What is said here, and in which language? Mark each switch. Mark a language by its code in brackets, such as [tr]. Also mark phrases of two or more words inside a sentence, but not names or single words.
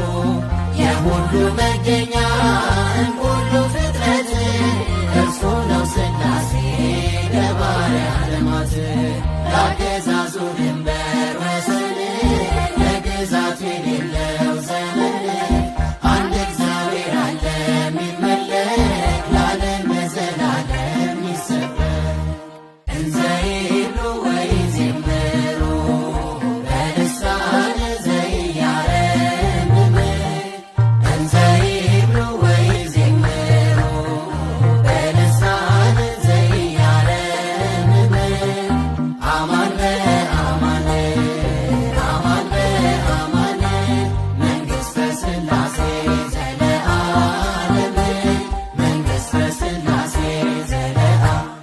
[am] የሁሉ መገኛ ሁሉ ፍጥረት እርሱ ነው ሥላሴ ገባሬ ዓለማት ለአገዛዙ ድንበር ወሰን ለግዛት የሌለው ዘመን አንድ እግዚአብሔር አለ የሚመለክ ለዓለም ለዘላለም ይሰበክ [gez] እንዘ ይብሉ ወይዜምሩ በልሳነ ዘኢያረምም እንዘ ይብሉ ወይዜምሩ በልሳነ ዘኢያረምም አማን በአማን አማን በአማን መንግሥተ ሥላሴ ዘለዓለም መንግሥተ ሥላሴ ዘለዓለም